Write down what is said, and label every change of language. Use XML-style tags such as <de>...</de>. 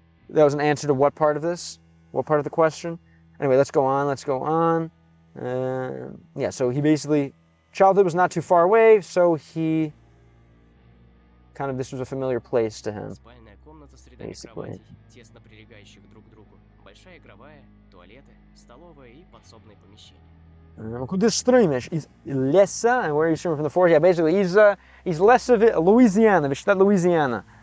<en>That was an answer to what part of this? What part of the question? Anyway, let's go on. Let's go on. Yeah. So he basically, childhood was not too far away, so he kind of, this was a familiar place to him.</en> <ru>Спальная комната с рядами кроватей, тесно прилегающих друг к другу. Большая игровая, туалеты, столовая и подсобные помещения. Куда стримишь? Из леса?</ru> <en>And where are you streaming from the forest? Yeah, basically,</en> <ru>из леса в Луизиана, в штат Луизиана.</ru>